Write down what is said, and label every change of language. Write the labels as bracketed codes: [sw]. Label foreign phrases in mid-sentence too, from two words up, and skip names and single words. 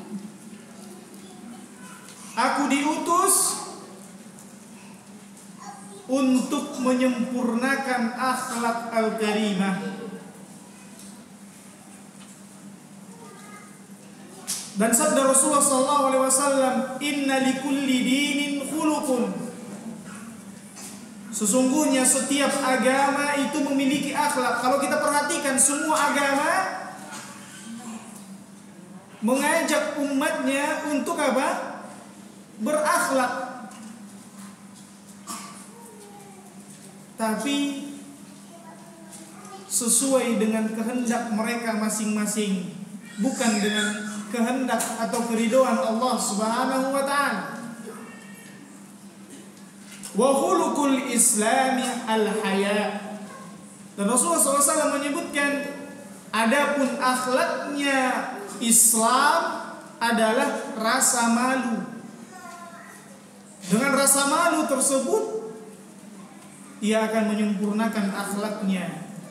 [id] Aku diutus untuk menyempurnakan akhlak al-karimah. Dan sabda Rasulullah SAW, [ar] إن لكل دين خلقا. [id] Sesungguhnya setiap agama itu memiliki akhlak. Kalau kita perhatikan, semua agama mengajak umatnya untuk apa? Berakhlak. Tapi sesuai dengan kehendak mereka masing-masing, bukan dengan kehendak atau keridhaan Allah [ar] سبحانه وتعالى. وخلق الإسلام الحياء. [id] Dan Rasulullah SAW menyebutkan, adapun akhlaknya Islam adalah rasa malu. Dengan rasa malu tersebut, ia akan menyempurnakan akhlaknya.